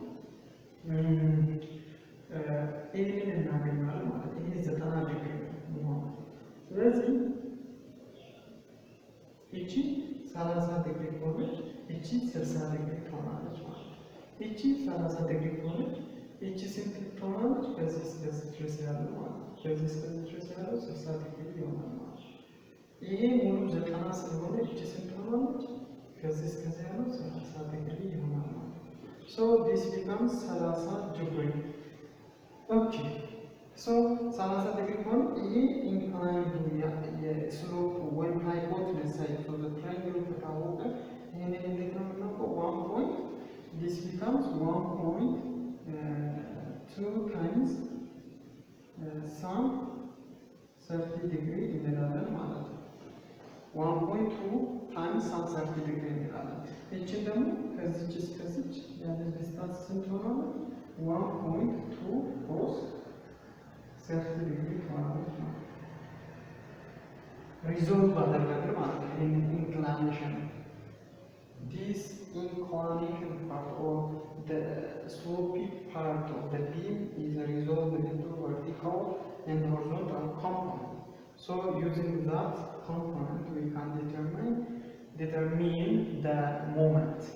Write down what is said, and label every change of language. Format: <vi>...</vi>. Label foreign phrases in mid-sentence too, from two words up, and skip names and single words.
<am>ይሄንን እናገኛለን ማለት ይሄ 90 ዲግሪ ነው። ስለዚህ እቺ 30 ዲግሪ ከሆነች እቺ 60 ዲግሪ ትሆናለች ማለት ነው። እቺ 30 ዲግሪ ከሆነች እቺ ስንት ትሆናለች? ከዚህ እስከዚህ ድረስ ያለው ማለት ነው። ከዚህ እስከዚህ ድረስ ያለው 60 ዲግሪ ይሆናል ማለት ነው። ይሄ ሙሉ 90 ስለሆነ እቺ ስንት ትሆናለች? ከዚህ እስከዚህ ያለው 30 ዲግሪ ይሆናል ማለት ነው።</am> <en>So this becomes 30 degree. Okay. So 30 degree</en> <am>ከሆነ ይሄ ኢንክላይንድ የስሎፕ ወይም</am> <en>hypotenuse side of the triangle</en> <am>ከታወቀ ይሄንን እንዴት ነው የምናውቀው?</am> <en>1 point this becomes 1.2 times some 30 degree</en> <am>እንላለን ማለት ነው።</am> <en>1.2 times some 30 degree</en> <am>እንላለን። እቺን ደግሞ ከዚች እስከዚች ያለ ዲስታንስ ስንት ሆናለች?</am> <en>1.2 cos 30 degree</en> <am>ትሆናለች ማለት ነው። ሪዞልቭ አደረግን ማለት ነው። ይሄንን ኢንክላኔሽን</am> <en>this inclination part or the slopy part of the beam is resolved into vertical and horizontal component. So using that component we can determine the moment.</en>